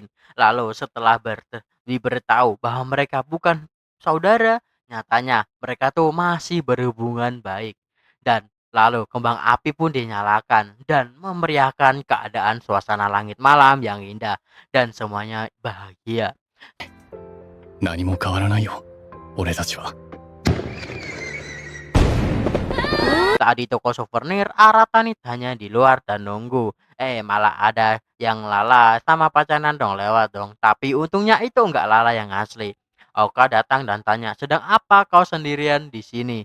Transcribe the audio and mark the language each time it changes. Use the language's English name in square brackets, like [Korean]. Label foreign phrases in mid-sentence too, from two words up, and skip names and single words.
[Indonesian] Lalu setelah diberitahu bahwa mereka bukan saudara, nyatanya mereka tuh masih berhubungan baik. Dan lalu kembang api pun dinyalakan dan memeriahkan keadaan suasana langit malam yang indah. Dan semuanya bahagia. [Japanese] 何も変わらないよ俺たちは [Indonesian] Saat di toko souvenir, Arata nih hanya di luar dan nunggu. Malah ada yang Lala sama pacaran dong lewat dong. Tapi untungnya itu nggak Lala yang asli. Oka datang dan tanya, sedang apa kau sendirian di sini?